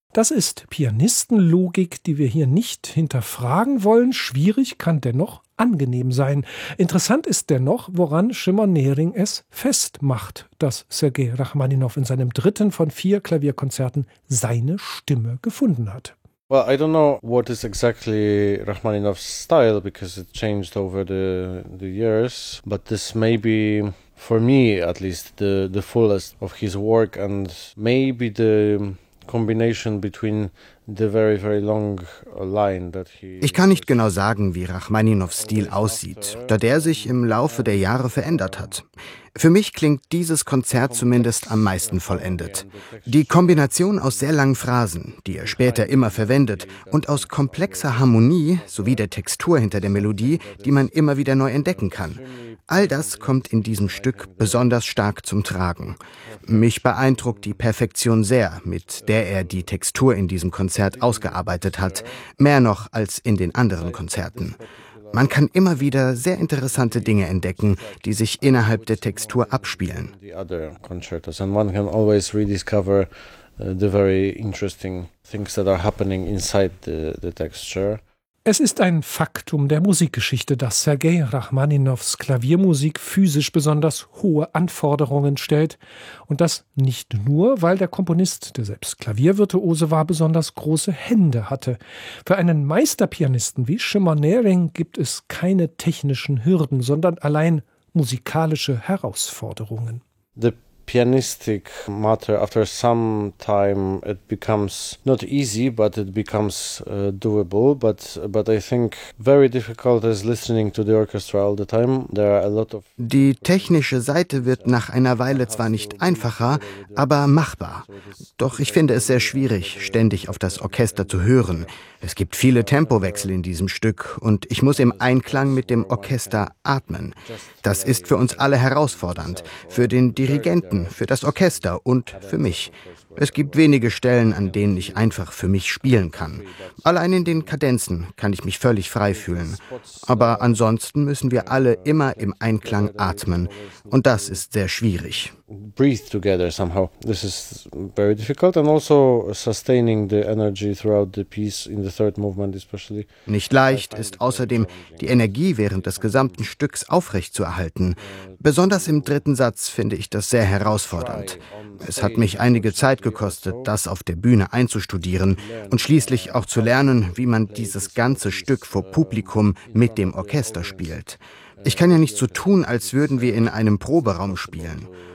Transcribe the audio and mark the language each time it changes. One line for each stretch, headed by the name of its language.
German: Das ist Pianistenlogik, die wir hier nicht hinterfragen wollen. Schwierig kann dennoch angenehm sein. Interessant ist dennoch, woran Shimon Nehring es festmacht, dass Sergei Rachmaninow in seinem dritten von 4 Klavierkonzerten seine Stimme gefunden hat.
English: Well, I don't know what is exactly Rachmaninov's style because it changed over the years, but this may be for me at least the fullest of his work and maybe the combination between the very, very long line that he.
German: Ich kann nicht genau sagen, wie Rachmaninows Stil aussieht, da der sich im Laufe der Jahre verändert hat. Für mich klingt dieses Konzert zumindest am meisten vollendet. Die Kombination aus sehr langen Phrasen, die er später immer verwendet, und aus komplexer Harmonie sowie der Textur hinter der Melodie, die man immer wieder neu entdecken kann. All das kommt in diesem Stück besonders stark zum Tragen. Mich beeindruckt die Perfektion sehr, mit der er die Textur in diesem Konzert ausgearbeitet hat, mehr noch als in den anderen Konzerten. Man kann immer wieder sehr interessante Dinge entdecken, die sich innerhalb der Textur abspielen.
English: The other concertos and one can always rediscover the very interesting things that are happening inside the texture.
German: Es ist ein Faktum der Musikgeschichte, dass Sergei Rachmaninows Klaviermusik physisch besonders hohe Anforderungen stellt. Und das nicht nur, weil der Komponist, der selbst Klaviervirtuose war, besonders große Hände hatte. Für einen Meisterpianisten wie Shimon Nehring gibt es keine technischen Hürden, sondern allein musikalische Herausforderungen.
English: The pianistic matter, after some time, it becomes not easy, but it becomes doable. But I think very difficult is listening to the orchestra all the time. There are a lot of.
German: Die technische Seite wird nach einer Weile zwar nicht einfacher, aber machbar. Doch ich finde es sehr schwierig, ständig auf das Orchester zu hören. Es gibt viele Tempowechsel in diesem Stück und ich muss im Einklang mit dem Orchester atmen. Das ist für uns alle herausfordernd, für den Dirigenten, für das Orchester und für mich. Es gibt wenige Stellen, an denen ich einfach für mich spielen kann. Allein in den Kadenzen kann ich mich völlig frei fühlen. Aber ansonsten müssen wir alle immer im Einklang atmen. Und das ist sehr schwierig.
English: Breathe together somehow. This is very difficult. And also sustaining the energy throughout the piece in the third movement especially.
German: Nicht leicht ist außerdem, die Energie während des gesamten Stücks aufrechtzuerhalten. Besonders im dritten Satz finde ich das sehr herausfordernd. Es hat mich einige Zeit gekostet, das auf der Bühne einzustudieren und schließlich auch zu lernen, wie man dieses ganze Stück vor Publikum mit dem Orchester spielt. Ich kann ja nicht so tun, als würden wir in einem Proberaum spielen.